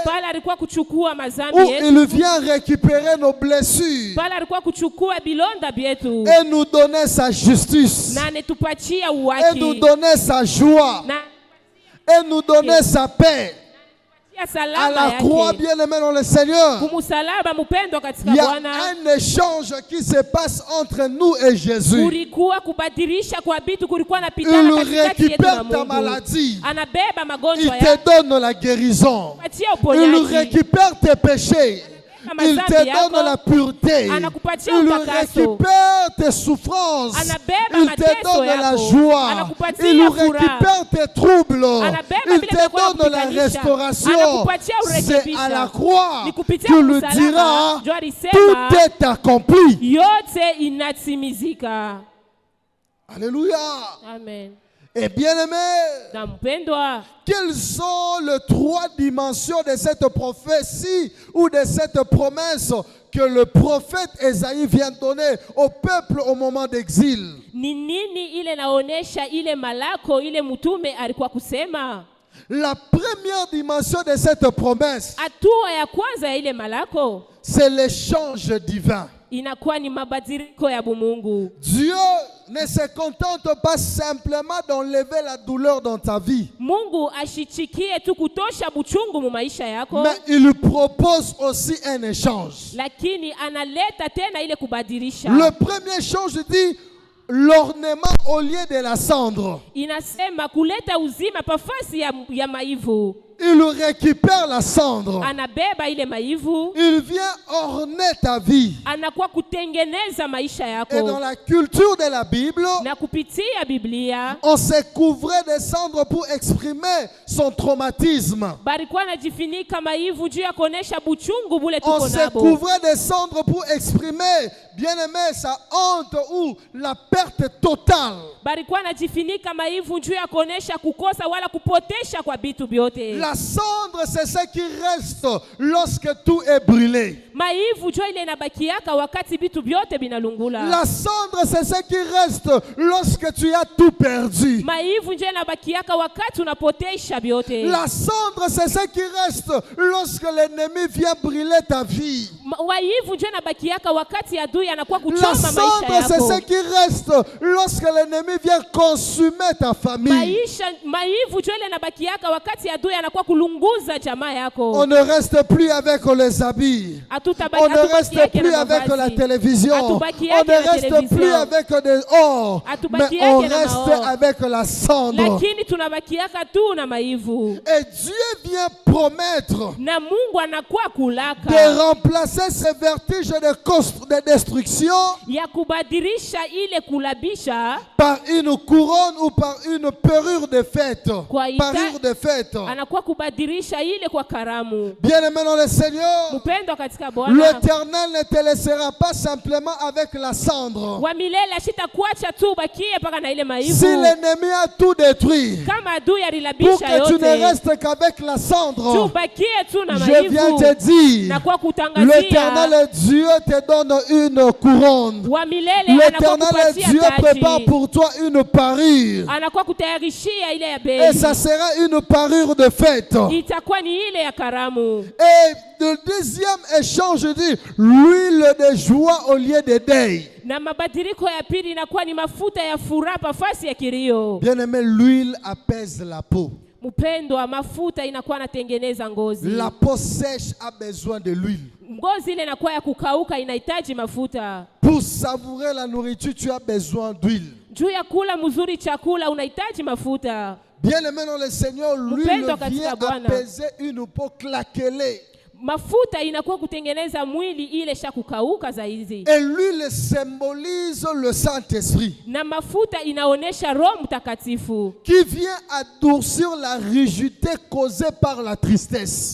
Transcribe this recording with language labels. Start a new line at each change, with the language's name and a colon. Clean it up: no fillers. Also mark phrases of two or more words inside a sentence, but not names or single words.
Swahili: pale alikuwa kuchukua
French: où
Swahili: mazambi
French: il
Swahili: yetu,
French: vient récupérer nos blessures
Swahili: pale alikuwa kuchukua bilonda byetu,
French: et nous donner sa justice,
Swahili: na anetupatia
French: et nous
Swahili: uwaki,
French: donner sa joie,
Swahili: na
French: et nous donner sa paix.
Swahili: ya
French: À
Swahili: salama
French: la croix,
Swahili: yake.
French: bien-aimé dans le Seigneur,
Swahili: Kumusalaba mpendwa katika
French: il y a
Swahili: Bwana,
French: un échange qui se passe entre nous et Jésus.
Swahili: kulikuwa kubadilisha kwa vitu, kulikuwa
French: Il
Swahili: napitana katikati yetu na
French: récupère ta
Swahili: Mungu.
French: maladie.
Swahili: Anabeba
French: Il
Swahili: magonjwa
French: te
Swahili: yako,
French: donne la guérison.
Swahili: patia
French: Il
Swahili: uponyaji,
French: récupère tes péchés. Il te donne la pureté.
Swahili: anakupatia
French: Il
Swahili: utakaso,
French: récupère tes souffrances.
Swahili: anabeba
French: Il te
Swahili: mateso
French: donne la
Swahili: yako,
French: joie.
Swahili: anakupatia
French: Il
Swahili: furaha,
French: récupère tes troubles.
Swahili: anabeba
French: Il
Swahili: vile
French: te
Swahili: vinakuwa
French: donne la
Swahili: kupiganisha,
French: restauration.
Swahili: anakupatia
French: C'est
Swahili: urekebisha.
French: à la croix
Swahili: Ni kupitia
French: que le
Swahili: msalaba,
French: dira,
Swahili: ndio alisema,
French: tout est accompli.
Swahili: yote inatimizika.
French: Alléluia.
Swahili: Amen.
French: Et bien-aimé,
Swahili: Na mpendwa,
French: quelles sont les trois dimensions de cette prophétie ou de cette promesse que le prophète Ésaïe vient donner au peuple au moment d'exil?
Swahili: ni nini ile naonesha ile malako ile mtume alikuwa kusema?
French: La première dimension de cette promesse,
Swahili: Hatua ya kwanza ya ile malako
French: c'est l'échange divin.
Swahili: inakuwa ni mabadiliko ya bumungu.
French: Dieu ne se contente pas simplement d'enlever la douleur dans ta vie,
Swahili: Mungu ashichikie tu kutosha buchungu mu maisha yako,
French: mais il propose aussi un échange.
Swahili: lakini analeta tena ile kubadilisha.
French: Le premier échange dit l'ornement au lieu de la cendre.
Swahili: Inasema kuleta uzima pafasi ya maivu.
French: Il récupère la cendre.
Swahili: Anabeba ile maivu,
French: Il vient orner ta vie.
Swahili: anakuwa kutengeneza maisha
French: Et dans
Swahili: yako.
French: la culture de la Bible,
Swahili: Na kupitia Biblia
French: on se couvrait de cendres pour exprimer son traumatisme.
Swahili: balikuwa najifinika maivu juu ya kuonesha buchungu bule
French: On
Swahili: tuko
French: se
Swahili: nabo.
French: couvrait de cendres pour exprimer, bien-aimé, sa honte ou la perte totale.
Swahili: Balikuwa najifinika maivu juu ya kuonesha kukosa wala kupotesha kwa vitu vyote.
French: La cendre, c'est ce qui reste lorsque tout est brûlé.
Swahili: Maivu njo ile inabakiaka wakati vitu vyote binalungula.
French: La cendre, c'est ce qui reste lorsque tu as tout perdu.
Swahili: Maivu njo inabakiaka wakati unapotesha vyote.
French: La cendre, c'est ce qui reste lorsque l'ennemi vient brûler ta vie.
Swahili: Maivu njo inabakiaka wakati adui anakuwa
French: La
Swahili: kuchoma maisha
French: cendre, c'est ce
Swahili: yako.
French: qui reste lorsque l'ennemi vient consumer ta famille.
Swahili: Maivu njo ile inabakiaka wakati adui anakuwa kulunguza jamaa yako.
French: On ne reste plus avec les habits. On ne reste plus avec la télévision. On ne reste plus avec des or. Mais on reste avec la cendre.
Swahili: Lakini tunabakiaka tu na maivu.
French: Et Dieu vient promettre
Swahili: Na Mungu anakuwa kulaka
French: de remplacer ces vertiges de destruction
Swahili: ya kubadilisha ile kulabisha
French: par une couronne ou par une parure de fête. Parure de fête.
Swahili: Anakuwa kubadilisha ile kwa karamu.
French: Bien-aimé dans le Seigneur,
Swahili: Mpendwa katika Bwana,
French: l'Éternel ne te laissera pas simplement avec la cendre.
Swahili: wa milele ashitakuacha tu bakie paka na ile maivu.
French: Si l'ennemi a tout détruit,
Swahili: Kama adui
French: pour
Swahili: alilabisha
French: que tu ne
Swahili: yote,
French: restes qu'avec la cendre,
Swahili: tu bakie tu na
French: je viens
Swahili: maivu.
French: te dire,
Swahili: Na kwa kutangazia
French: l'Éternel Dieu te donne une couronne.
Swahili: wa milele anakuwa
French: L'Éternel
Swahili: kupatia
French: Dieu prépare
Swahili: taji.
French: pour toi une parure.
Swahili: Anakuwa kutayarishia ile ya
French: Et
Swahili: bei.
French: ça sera une parure de fête.
Swahili: Itakuwa ni ile ya karamu.
French: Et le deuxième échange dit l'huile de joie au lieu de deuil.
Swahili: Na mabadiliko ya pili inakuwa ni mafuta ya furaha pafasi ya kilio.
French: Bien-aimé, l'huile apaise la peau.
Swahili: Mpendwa, mafuta inakuwa natengeneza ngozi.
French: La peau sèche a besoin de l'huile.
Swahili: Ngozi ile inakuwa ya kukauka, inahitaji mafuta.
French: Pour savourer la nourriture, tu as besoin d'huile.
Swahili: Juu ya kula mzuri chakula unahitaji mafuta.
French: Bien-aimé dans le Seigneur, l'huile vient apaiser une peau claquelée.
Swahili: Mafuta inakuwa kutengeneza mwili ile sha kukauka zaidi.
French: Et l'huile symbolise le Saint-Esprit.
Swahili: Na mafuta inaonesha Roho Mtakatifu.
French: Qui vient adoucir la rigidité causée par la tristesse.